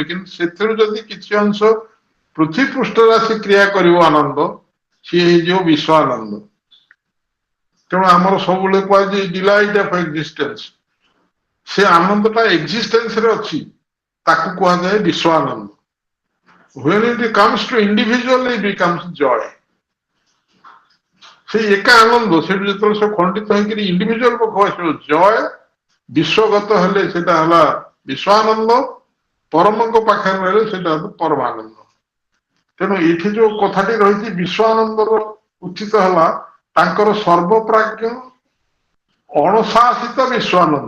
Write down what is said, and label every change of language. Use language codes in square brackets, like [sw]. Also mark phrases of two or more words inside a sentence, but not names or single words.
[or] କିନ୍ତୁ ସେଥିରୁ ଯଦି କିଛି ଅଂଶ ପୃଥିବୀ ପୃଷ୍ଠରେ ଆସି କ୍ରିୟା କରିବ ଆନନ୍ଦ, ସିଏ ହେଇଯିବ ବିଶ୍ୱ ଆନନ୍ଦ। ତେଣୁ ଆମର ସବୁବେଳେ କୁହାଯାଏ [en] delight of existence, [or] ସେ ଆନନ୍ଦଟା ଏକ୍ଜିଷ୍ଟେନ୍ସରେ ଅଛି, ତାକୁ କୁହାଯାଏ ବିଶ୍ୱ ଆନନ୍ଦ। [en] When it comes to individual, it becomes joy. [or] ସେ ଏକା ଆନନ୍ଦ ସେଠୁ ଯେତେବେଳେ ସବୁ ଖଣ୍ଡିତ ହେଇକି ଇଣ୍ଡିଭିଜୁଆଲ ପାଖକୁ ଆସିବ, ଜୟ ବିଶ୍ୱଗତ ହେଲେ ସେଟା ହେଲା ବିଶ୍ୱାନନ୍ଦ, ପରମଙ୍କ ପାଖରେ ରହିଲେ ସେଟା ହେଲା ପରମାନନ୍ଦ। ତେଣୁ ଏଠି ଯୋଉ କଥାଟି ରହିଛି ବିଶ୍ୱାନନ୍ଦର ଉଚିତ ହେଲା ତାଙ୍କର ସର୍ବପ୍ରାଜ୍ଞ ଅଣଶାସିତ ବିଶ୍ୱାନନ୍ଦ।